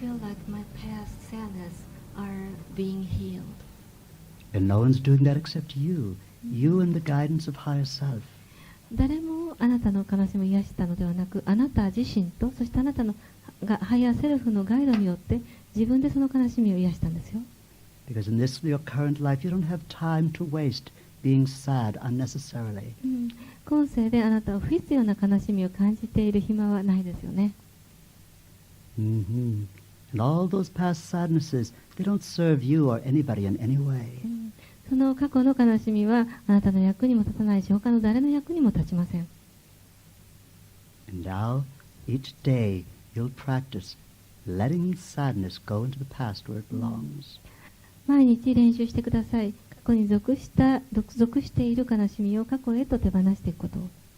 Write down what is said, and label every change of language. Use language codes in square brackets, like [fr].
[en] feel like my past sadness are being healed. And no one's doing that except you. You and the guidance of higher self. [ja] 誰もあなたの悲しみを癒したのではなく、あなた自身と、そしてあなたのがハイヤーセルフのガイドによって自分でその悲しみを癒したんですよ。 [en] Because in this, your current life, you don't have time to waste being sad unnecessarily. [ja] 今世であなたは不必要な悲しみを感じている暇はないですよね。 [en] And all those past sadnesses, they don't serve you or anybody in any way. [ja] その過去の悲しみはあなたの役にも立たないし、他の誰の役にも立ちません。 [en] And now, each day, you'll practice letting sadness go into the past where it belongs. [ja] 毎日練習してください。過去に属している悲しみを過去へと手放していくことを。